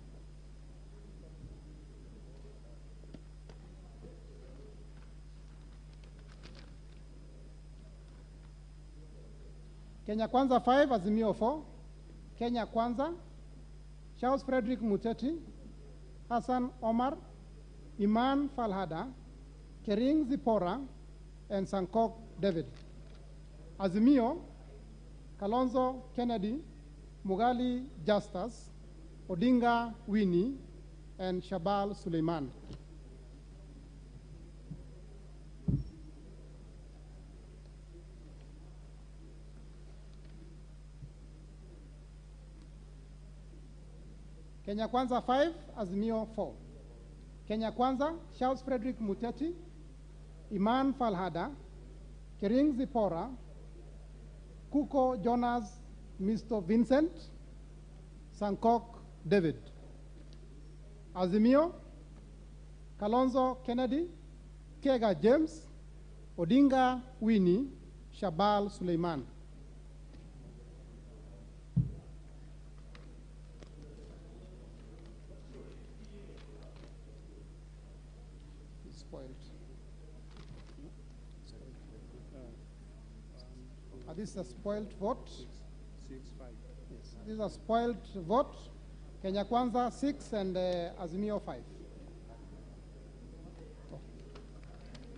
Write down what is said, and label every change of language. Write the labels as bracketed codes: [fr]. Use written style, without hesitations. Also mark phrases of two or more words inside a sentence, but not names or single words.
[en] Kenya Kwanza 5, Azimio 4. Kenya Kwanza, Charles Frederick Muteti, Hassan Omar, Iman Falhada, Kering Zipora, and Sankok David. Azimio, Kalonzo Kennedy, Mugali Justus, Odinga Winnie, and Shabal Suleiman. Kenya Kwanza 5, Azimio 4. Kenya Kwanza, Charles Frederick Muteti, Iman Falhada, Kering Zipora, Kuko Jonas Mr. Vincent, Sankok David. Azimio, Kalonzo Kennedy, Kega James, Odinga Winnie, Shabal Suleiman. This is a spoiled vote. 6-5. Yes. This is a spoiled vote. Kenya Kwanza 6 and Azimio 5.